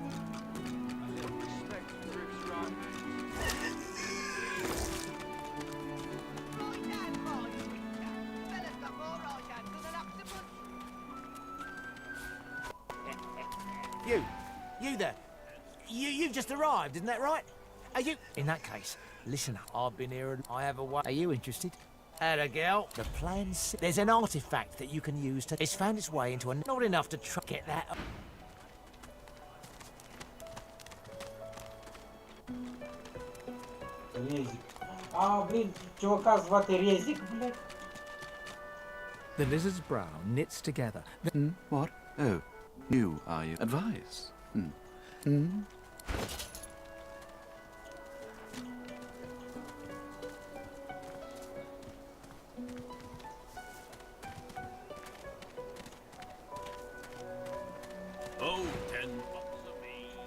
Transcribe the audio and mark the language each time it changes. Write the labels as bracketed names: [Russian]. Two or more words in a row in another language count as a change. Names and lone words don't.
[English] You there. You've just arrived, isn't that right? Are you... In that case, listen up. I've been here and I have a way... Are you interested? Atta girl. The plan's... There's an artifact that you can use to... It's found its way into a... Not enough to get that... [Ukrainian] Резик. А, блин, чувака звати Резик, блядь. [English] The lizard's brow knits together. What? Oh, you are you? Advice? Oh, 10 pots of me.